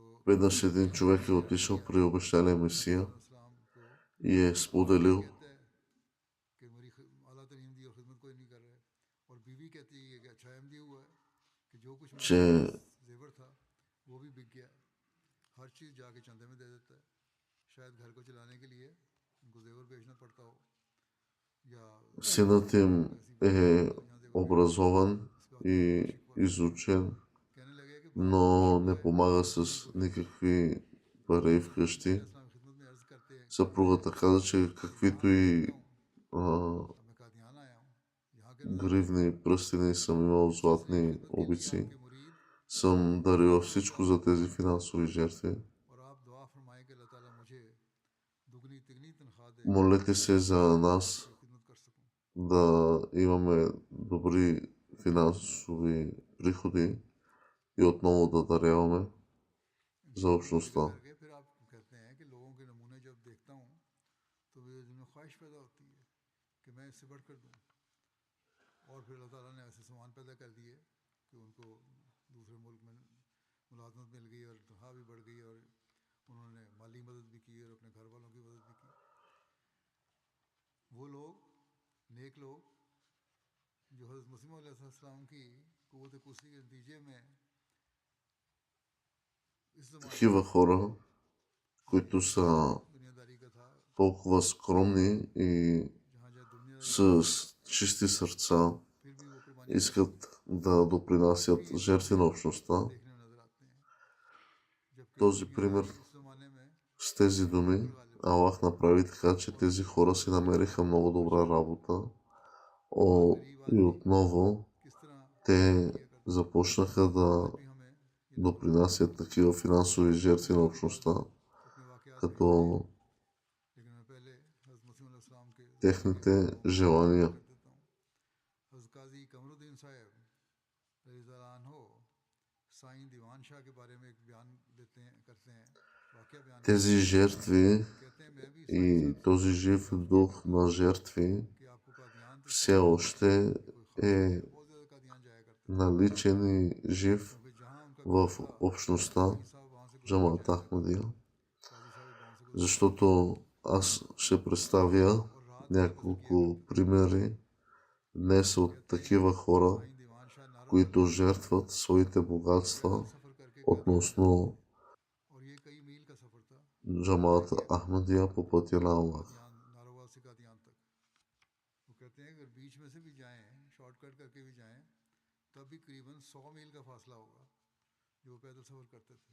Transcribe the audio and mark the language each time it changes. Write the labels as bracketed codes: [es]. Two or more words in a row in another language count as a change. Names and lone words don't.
[bg] веднъж един човек е отишъл при обещания Месия [ur] اسلام کو [bg] и е споделил, [ur] کہتا ہے کہ میری اعلیٰ تعلیم دی اور خدمت کوئی نہیں کر رہا ہے اور بیوی کہتی ہے کہ اچھا احمدی ہوا ہے کہ جو کچھ میرے [bg] че [ur] پاس زیور تھا وہ بھی بک گیا ہر چیز جا کے چندے میں دے دیتا ہے شاید گھر کو چلانے کے لیے ان کو زیور بیچنا پڑتا ہو یا [bg] синът им е [ur] یہاں زیور [bg] образован и [ur] شکوہ [bg] изучен, [ur] کہنے لگے کہ [bg] но не помага с никакви пари вкъщи. Съпругата каза, че каквито и гривни, пръстени съм имал, златни обици, съм дарил всичко за тези финансови жертви. Молете се за нас да имаме добри финансови приходи и отново да даряваме за общността. [ur] اور پھر اللہ تعالیٰ نے ایسے سامان پیدا کر دیے کہ ان کو دوسرے ملک میں ملازمت مل گئی اور تنخواہ بھی بڑھ گئی اور انہوں نے مالی مدد بھی کی اور اپنے گھر والوں کی مدد بھی کی. وہ لوگ نیک لوگ جو حضرت مسیح موعود علیہ السلام کی قوت قدسی کے نتیجے میں [bg] Такива хора, които са [ur] دنیاداری کا تھا, [bg] толкова скромни и с чисти сърца, [ur] پھر بھی وہ قربانی [bg] искат да допринасят жертви на общността. [ur] دیکھنے میں نظر آتے ہیں۔ جبکہ [bg] Този пример [ur] اس زمانے میں [bg] с тези думи Аллах направи така, че тези хора си намериха много добра работа. И отново [ur] کس طرح [bg] те започнаха да допринасят такива финансови жертви на общността, [ur] اپنے واقعات [bg] като [ur] لیکن میں پہلے حضرت مسیح موعود علیہ السلام کے [bg] техните желания. [ur] کر دیتا ہوں. حضرت قاضی قمر الدین صاحب [ar] رضي الله عنه [ur] سائیں دیوان شاہ کے بارے میں ایک بیان دیتے ہیں کرتے ہیں واقعہ بیان [bg] Тези жертви [ur] کہتے ہیں میں بھی [bg] и този жив дух на жертви [ur] کہ آپ کو قادیان تو [bg] все още е [ur] بہت زیادہ قادیان جایا کرتے [bg] наличен и жив [ur] کیونکہ جہاں ان کا [bg] в общността [ur] سائیں صاحب وہاں سے [bg] Джамаат Ахмадия. [ur] قاضی صاحب وہاں سے [bg] Защото аз ще представя няколко примери днес от такива хора, [ur] سائیں دیوان شاہ نارو [bg] които жертват своите богатства [ur] سفر کر کے [bg] относно [ur] اور یہ کئی میل کا سفر تھا [bg] Джамаат Ахмадия по пътя на Аллах. [ur] نارووال سے قادیان تک. وہ کہتے ہیں اگر بیچ میں سے بھی جائیں شارٹ کٹ کر کے بھی جائیں تب بھی قریباً 100 میل کا فاصلہ ہوگا جو وہ پیدل سفر کرتے تھے.